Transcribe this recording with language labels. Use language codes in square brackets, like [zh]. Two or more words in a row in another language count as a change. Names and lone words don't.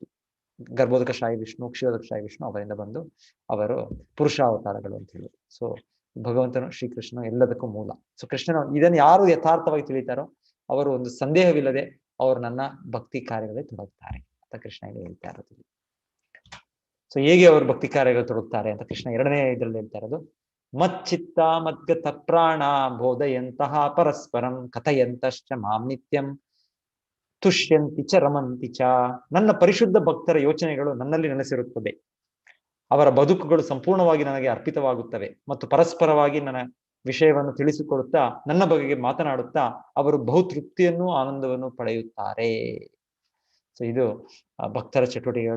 [kn] ಗರ್ಭೋದಕಶಾಹಿ ವಿಷ್ಣು, ಕ್ಷೀರೋದಕಶಾಹಿ ವಿಷ್ಣು ಅವರಿಂದ ಬಂದು ಅವರು ಪುರುಷಾವತಾರಗಳು ಅಂತ ಹೇಳೋದು. ಸೊ ಭಗವಂತನು ಶ್ರೀಕೃಷ್ಣ ಎಲ್ಲದಕ್ಕೂ ಮೂಲ. ಸೊ ಕೃಷ್ಣನು ಇದನ್ನು ಯಾರು ಯಥಾರ್ಥವಾಗಿ ತಿಳಿತಾರೋ ಅವರು ಒಂದು ಸಂದೇಹವಿಲ್ಲದೆ ಅವರು ನನ್ನ ಭಕ್ತಿ ಕಾರ್ಯಗಳೇ ತೊಡಗುತ್ತಾರೆ ಅಂತ ಕೃಷ್ಣ ಇಲ್ಲಿ ಹೇಳ್ತಾ ಇರೋದು. ಸೊ ಹೇಗೆ ಅವರು ಭಕ್ತಿ ಕಾರ್ಯಗಳು ತೊಡಗುತ್ತಾರೆ ಅಂತ ಕೃಷ್ಣ 2ನೇ ಇದರಲ್ಲಿ ಹೇಳ್ತಾ ಇರೋದು, [sa] ಮಚ್ಚಿತ್ತ ಮದ್ಗತ ಪ್ರಾಣ ಬೋಧಯಂತಹ ಪರಸ್ಪರಂ ಕಥಯಂತಶ್ಚ ಮಾಂ ನಿತ್ಯಂ ತುಷ್ಯಂತಿ ಚ ರಮಂತಿ ಚ. [kn] ನನ್ನ ಪರಿಶುದ್ಧ ಭಕ್ತರ ಯೋಚನೆಗಳು ನನ್ನಲ್ಲಿ ನೆಲೆಸಿರುತ್ತದೆ, ಅವರ ಬದುಕುಗಳು ಸಂಪೂರ್ಣವಾಗಿ ನನಗೆ ಅರ್ಪಿತವಾಗುತ್ತವೆ ಮತ್ತು ಪರಸ್ಪರವಾಗಿ ನನ್ನ ವಿಷಯವನ್ನು ತಿಳಿಸಿಕೊಡುತ್ತಾ ನನ್ನ ಬಗೆಗೆ ಮಾತನಾಡುತ್ತಾ ಅವರು ಬಹುತೃಪ್ತಿಯನ್ನು ಆನಂದವನ್ನು ಪಡೆಯುತ್ತಾರೆ. ಸೊ ಇದು ಭಕ್ತರ ಚಟುವಟಿಕೆಗಳು.